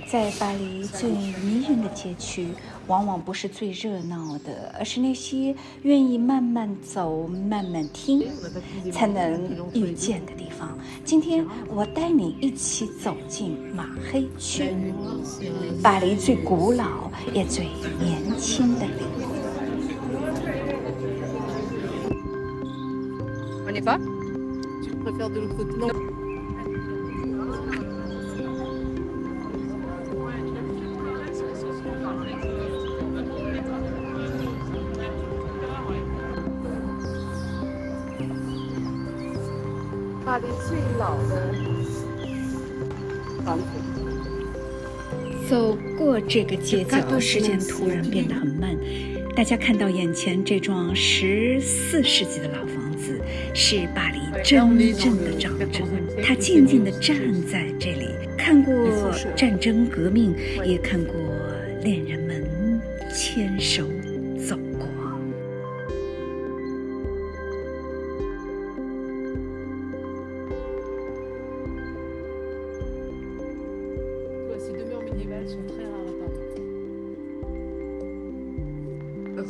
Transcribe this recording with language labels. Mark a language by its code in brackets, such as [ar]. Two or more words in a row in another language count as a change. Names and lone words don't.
[zh] 在巴黎最迷人的街区，往往不是最热闹的，而是那些愿意慢慢走、慢慢听，才能遇见的地方。今天我带你一起走进马黑区，巴黎最古老也最年轻的灵魂。 [fr] On y va? Tu préfères de l'autre côté? Non. [zh] 巴黎最老的房子。走过这个街角，时间突然变得很慢。大家看到眼前这幢14世纪的老房子，是巴黎真正的象征。它静静地站在这里，看过战争革命，也看过恋人们牵手走过。 [fr] Ces demeures médiévales sont très rares à Paris.